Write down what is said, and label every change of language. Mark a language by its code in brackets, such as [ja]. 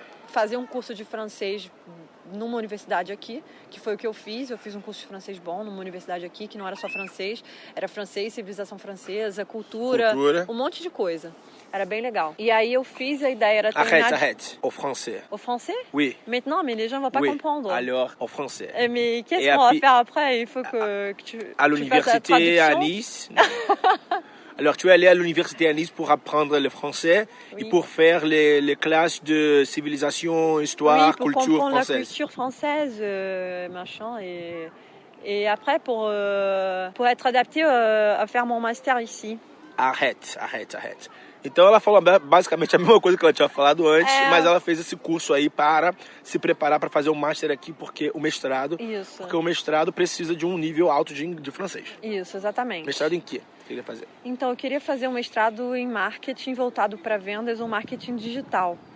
[pt] fazer um curso de francês numa universidade aqui, que foi o que eu fiz. Eu fiz um curso de francês bom numa universidade aqui, que não era só francês, era francês, civilização francesa, cultura, um monte de coisa. Era bem legal. E aí eu fiz, a ideia era terminar... [fr] Arrête, au français. Au français? Oui. Maintenant, mais les gens vont pas comprendre. Alors, au français. Mais qu'est-ce qu'on va faire après? Il faut que tu à l'université à Nice. Alors, tu es allé à l'université à Nice pour apprendre le français et pour faire les classes de civilisation, histoire, culture française. Oui, pour comprendre la culture française, machin. Et après, pour être adapté à faire mon master ici. Arrête. [pt] Então ela falou basicamente a mesma coisa que ela tinha falado antes, mas ela fez esse curso aí para se preparar para fazer o master aqui, porque o mestrado precisa de um nível alto de francês. Isso, exatamente. Mestrado em quê? Queria fazer? Então, eu queria fazer um mestrado em marketing voltado para vendas ou marketing digital.